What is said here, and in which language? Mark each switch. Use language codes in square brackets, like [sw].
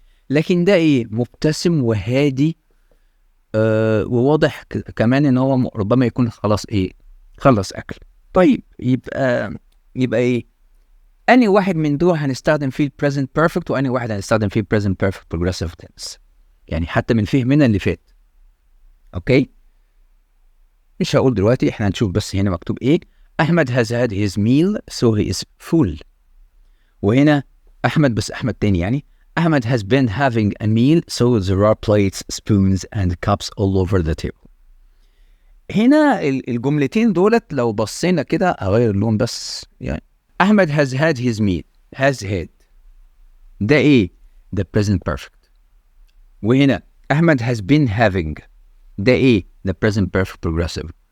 [ar] لكن ده ايه؟ مبتسم وهادي، وواضح كمان ان هو ربما يكون خلاص ايه؟ خلص اكل. طيب يبقى ايه؟ اني واحد من دول هنستخدم فيه present perfect واني واحد هنستخدم فيه present perfect progressive tense، يعني حتى من فهمنا اللي فات. اوكي، مش هقول دلوقتي، احنا هنشوف بس هنا مكتوب ايه. [en] Ahmed has had his meal so he is full. [ar] وهنا احمد بس احمد تاني، يعني [en] Ahmed has been having a meal so there are plates, spoons and cups all over the table. [ar] هنا الجملتين دولت لو بصينا كده، اغير اللون بس، يعني احمد [en] has had his meal، [ar] has had ده ايه؟ ده present perfect. وهنا احمد [en] has been having [ar] ده ايه؟ ده present perfect progressive.